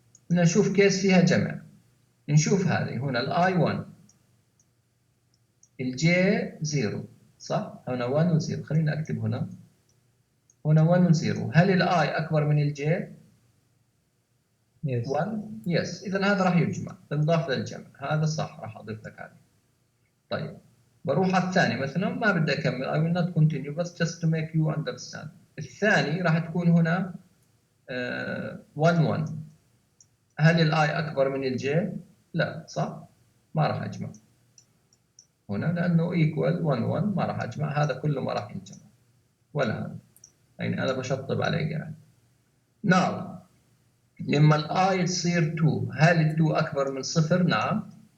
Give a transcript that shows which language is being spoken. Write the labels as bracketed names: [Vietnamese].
[Arabic] بدنا نشوف كيس فيها جمع. نشوف هذه هنا الاي 1 الجي 0 صح؟ هنا 1 و0. خلينا اكتب هنا 1 و0. هل الاي اكبر من الجي؟ [English] Yes. [Arabic] 1 يس. اذا هذا راح يجمع تنضاف للجمع. هذا صح. راح اضيف لك هذه. طيب بروح على الثاني مثلا ما بدي اكمل [English] I will not continue [Arabic] بس [English] just to make you understand. [Arabic] الثاني راح تكون هنا 1 1. هل الاي اكبر من الجي؟ لا صح؟ ما راح اجمع هنا لانه equal 1 1 ما راح اجمع. هذا كله ما راح ينجمع ولا هذا. يعني انا بشطب عليه قاعد. now لما الاي تصير 2 هل ال 2 اكبر من 0؟ نعم.